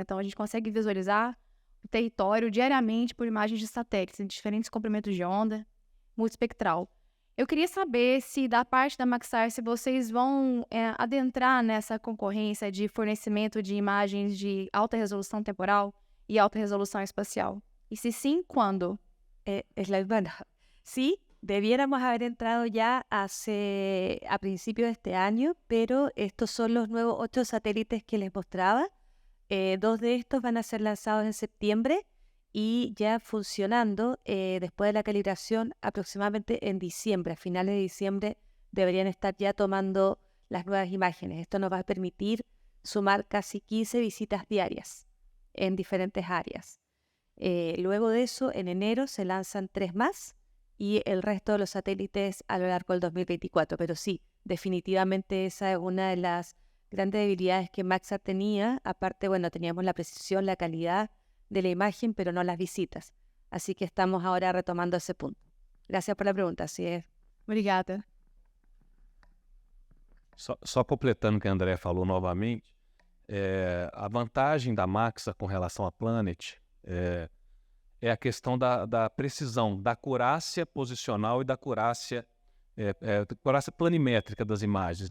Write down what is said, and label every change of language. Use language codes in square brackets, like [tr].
[pt] Então, a gente consegue visualizar o território diariamente por imagens de satélites, em diferentes comprimentos de onda, multispectral. Eu queria saber se, da parte da Maxar, se vocês vão adentrar nessa concorrência de fornecimento de imagens de alta resolução temporal e alta resolução espacial. [es] Y si sí, ¿cuándo? Bueno, sí, debiéramos haber entrado ya a principios de este año, pero estos son los nuevos 8 satélites que les mostraba. 2 de estos van a ser lanzados en septiembre y ya funcionando después de la calibración aproximadamente en diciembre. A finales de diciembre deberían estar ya tomando las nuevas imágenes. Esto nos va a permitir sumar casi 15 visitas diarias en diferentes áreas. Luego de eso, en enero se lanzan 3 más y el resto de los satélites a lo largo del 2024. Pero sí, definitivamente esa es una de las grandes debilidades que Maxar tenía. Aparte, bueno, teníamos la precisión, la calidad de la imagen, pero no las visitas. Así que estamos ahora retomando ese punto. Gracias por la pregunta, así es. [pt] Obrigada. Só completando o que a André falou novamente, a vantagem da Maxar com relação à Planet é a questão da precisão, da acurácia posicional e da acurácia planimétrica das imagens.